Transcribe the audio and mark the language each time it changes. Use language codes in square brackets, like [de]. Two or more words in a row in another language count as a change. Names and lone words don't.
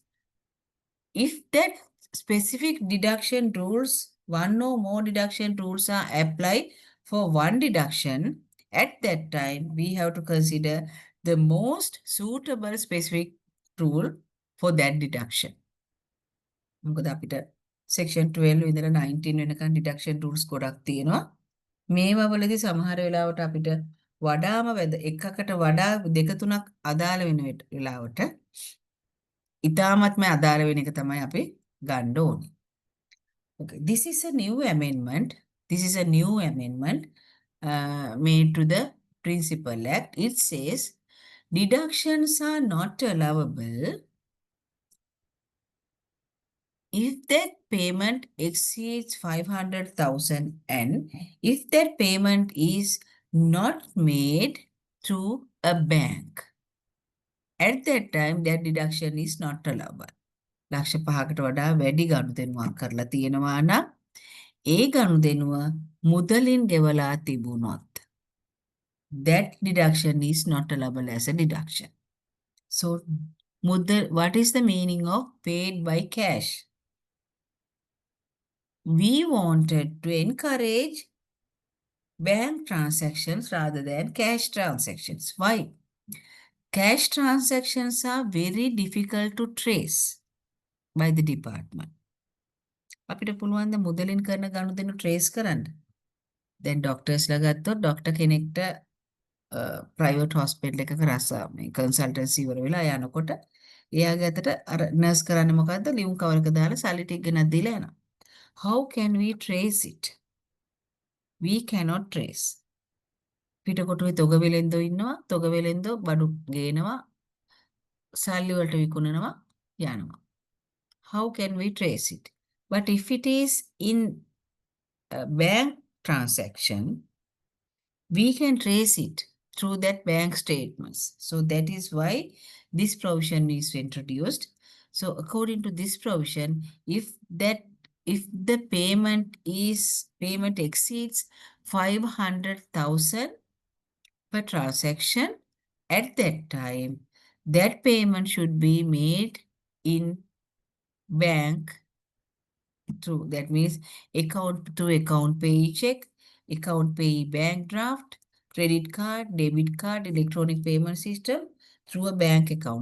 [en] If that specific deduction rules, one or more deduction rules are applied for one deduction, at that time, we have to consider the most suitable specific rule for that deduction. [si] මොකද අපිට section 12 ඉඳලා 19 වෙනකන් [en] deduction rules [si] ගොඩක් තියෙනවා. මේවා වලදී සමහර වෙලාවට අපිට වඩාම එකකට වඩා දෙක තුනක් අදාළ වෙන වෙලාවට ඉතාමත්ම අදාළ වෙන එක තමයි අපි ගන්න ඕනේ. [en] Okay, this is a new amendment. This is a new amendment made to the Principal Act. It says deductions are not allowable if that payment exceeds 500,000 and if that payment is not made through a bank. At that time, that deduction is not allowable. [si] ලක්ෂ 5කට වඩා වැඩි ගනුදෙනුවක් කරලා තියෙනවා නම් ඒ ගනුදෙනුව මුදලින් ගෙවලා තිබුණොත් [en] that deduction is not allowable as a deduction. So, what is the meaning of paid by cash? We wanted to encourage bank transactions rather than cash transactions. Why? Cash transactions are very difficult to trace by the department. [si] අපිට පුළුවන් ද මුදලින් කරන ගනුදෙනු trace කරන්න. දැන් ඩොක්ටර්ස්ලා ගත්තොත් ඩොක්ටර් කෙනෙක්ට [en] private hospital [si] එකක මේ කන්සල්ටන්සි ඉවර වෙලා යනකොට එයාගේ අතට අර නර්ස් කරන්නේ මොකද්ද? ලියුම් කවරක දාලා සල්ලි ටික ගෙනත් දීලා යනවා. [en] How can we trace it? We cannot trace. [si] පිටකොටුවේ තොග වෙලෙන්දෝ ඉන්නවා. තොග වෙලෙන්දෝ බඩු ගේනවා. සල්ලි වලට විකුණනවා යනවා. [en] How can we trace it? But if it is in a bank transaction, we can trace it through that bank statements. So that is why this provision is introduced. So according to this provision, if the payment exceeds 500,000 per transaction, at that time, that payment should be made in bank through, that means account to account pay check, account pay bank draft, credit card, debit card, electronic payment system through a bank account.